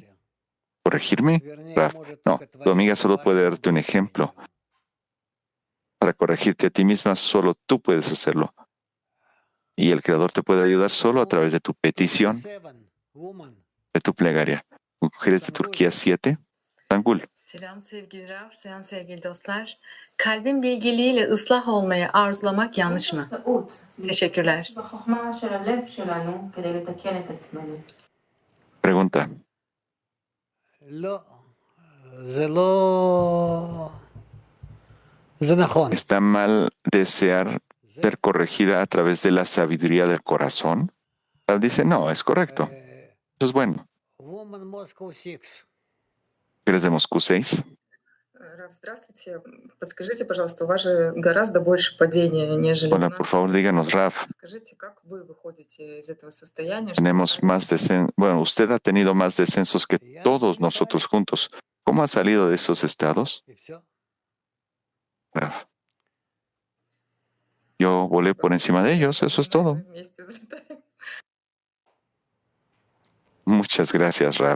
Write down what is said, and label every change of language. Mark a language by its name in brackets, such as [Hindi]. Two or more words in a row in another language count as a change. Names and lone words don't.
[Spanish] ¿Corregirme? Rav, no, tu amiga solo puede darte un ejemplo. Para corregirte a ti misma, solo tú puedes hacerlo. Y el Creador te puede ayudar solo a través de tu petición, de tu plegaria. Mujeres de Turquía 7, Tangul. [Turkish] Selam sevgili Rav, selam sevgili dostlar. Kalbin bilgiliğiyle ıslah olmaya arzulamak yanlış mı? Teşekkürler. [Spanish] Pregunta. ¿Está mal desear ser corregida a través de la sabiduría del corazón? Dice, no, es correcto. Eso es bueno. ¿Eres de Moscú 6? [Russian] Здравствуйте. Подскажите, пожалуйста, у вас же гораздо больше падения, нежели у [Spanish] Hola, [Russian] нас. [Spanish] por favor, díganos, Rav. [Russian] Скажите, как вы выходите из этого состояния? [Spanish] Tenemos más bueno, usted ha tenido más descensos que todos nosotros juntos. ¿Cómo ha salido de esos estados? Rav. Yo volé por encima de ellos, eso es todo. Muchas gracias, Rav.